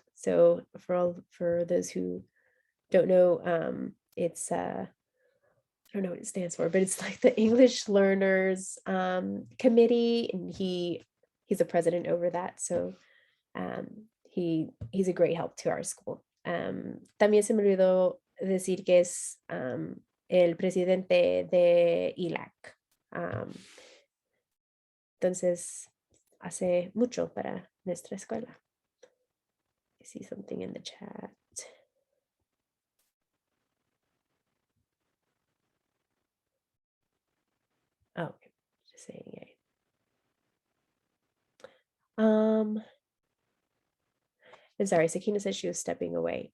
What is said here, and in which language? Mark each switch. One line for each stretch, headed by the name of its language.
English: So for those who don't know, it's I don't know what it stands for, but it's like the English Learners Committee, and he's a president over that. So he's a great help to our school.
Spanish: También se me olvidó decir que es el presidente de ILAC. Entonces, hace mucho para nuestra escuela.
English: I see something in the chat. Oh, okay. Just saying it. I'm sorry, Sakina said she was stepping away.